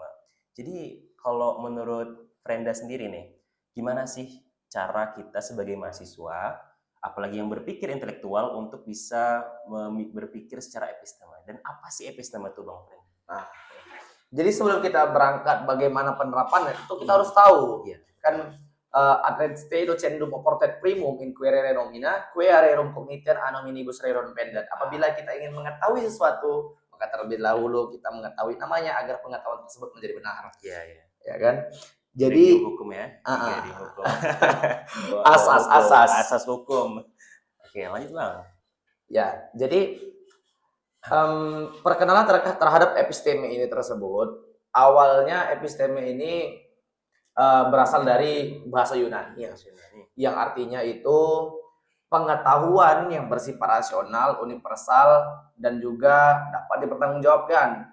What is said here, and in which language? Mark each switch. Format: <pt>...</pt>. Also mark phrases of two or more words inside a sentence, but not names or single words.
<id>Jadi kalau menurut Frenda sendiri nih, gimana sih cara kita sebagai mahasiswa, apalagi yang berpikir intelektual, untuk bisa berpikir secara episteme? Dan apa sih episteme itu Bang Frenda? Nah, jadi sebelum kita berangkat bagaimana penerapannya itu kita harus tahu kan</id> <la>ad stay docendum oportet primum inquirere nomina quaere rerum cognitione a nominibus rerum pendet.</la> <id>Apabila kita ingin mengetahui sesuatu, maka terlebih dahulu kita mengetahui namanya agar pengetahuan tersebut menjadi benar. Ya kan? Jadi hukum ya, ah, Grading hukum. asas Hukum, asas asas hukum. Oke, lanjut bang. ya. Jadi perkenalan terhadap episteme ini tersebut, awalnya episteme ini berasal dari bahasa Yunani ya, yang artinya itu pengetahuan yang bersifat rasional, universal, dan juga dapat dipertanggungjawabkan.</id>